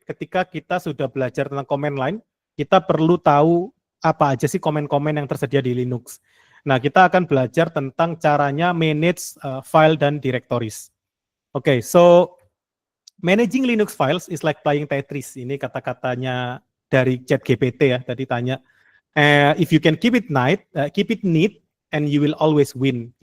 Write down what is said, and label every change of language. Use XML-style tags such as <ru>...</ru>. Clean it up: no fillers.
<id>Ketika kita sudah belajar tentang command line, kita perlu tahu apa aja sih komen-komen yang tersedia di Linux. Nah, kita akan belajar tentang caranya manage file dan directories.</id> <en>Oke, so managing Linux files is like playing Tetris.</en> <id>Ini kata-katanya dari ChatGPT ya, tadi tanya.</id> <en>If you can keep it neat, and you will always win.</en>